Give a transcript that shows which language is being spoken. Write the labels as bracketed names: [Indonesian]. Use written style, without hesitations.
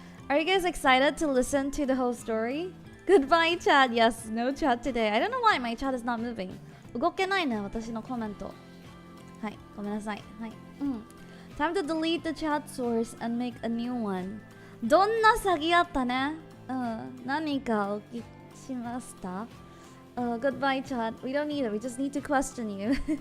[English] Are you guys excited to listen to the whole story? Goodbye, chat. Yes, no chat today. I don't know why my chat is not moving. [Japanese] 動けないね、私のコメント。はい、ごめんなさい。はい。 [English] Time to delete the chat source and make a new one. [Japanese] どんな詐欺あったね。何かお聞きしました？ [English] Goodbye, chat. We don't need it. We just need to question you.